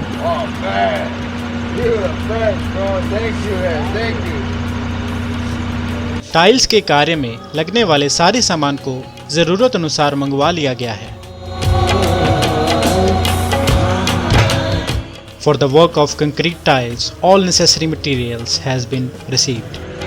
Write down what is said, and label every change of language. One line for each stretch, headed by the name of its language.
English: Oh man, you're the best, bro. Thank you, man. Thank you.
Hindi: Tiles के कार्य में लगने वाले सारे सामान को जरूरत अनुसार मंगवा लिया गया है।
English: For the work of concrete tiles, all necessary materials has been received.